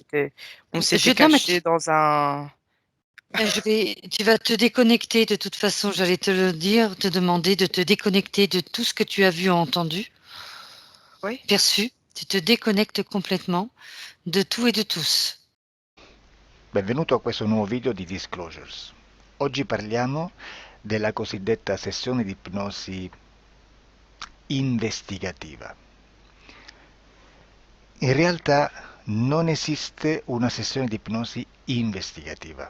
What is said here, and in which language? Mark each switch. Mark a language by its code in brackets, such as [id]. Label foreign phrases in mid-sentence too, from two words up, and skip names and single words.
[fr] on s'était non, mais cachés dans un tu vas te déconnecter de toute façon, j'allais te le dire, te demander de te déconnecter de tout ce que tu as vu ou entendu, oui? perçu. Tu te déconnectes complètement de tout et de tous. [it] Benvenuto a questo nuovo video di Disclosures. Oggi parliamo della cosiddetta sessione di ipnosi investigativa. In realtà non esiste una sessione di ipnosi investigativa.